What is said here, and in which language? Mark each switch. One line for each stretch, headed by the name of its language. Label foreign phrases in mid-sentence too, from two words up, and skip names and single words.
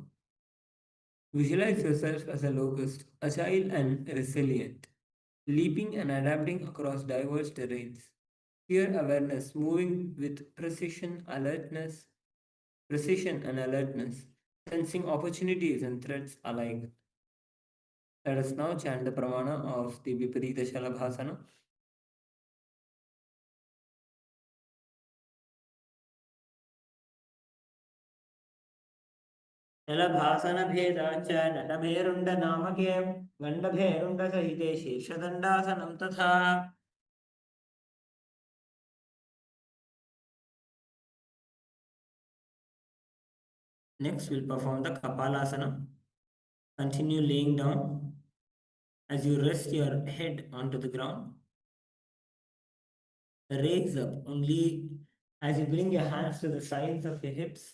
English: Visualize yourself as a locust, agile and resilient, leaping and adapting across diverse terrains. Pure awareness, moving with precision and alertness, sensing opportunities and threats alike. Let us now chant the pramana of the Viparita Shalabhasana.
Sanskrit: Shalabhasana Bhedacha Natabherunda Namake Gandabherunda Sahite Shirshadandasana Tatha.
English: Next, we'll perform the Kapalasana. Continue laying down as you rest your head onto the ground. Raise up only as you bring your hands to the sides of your hips.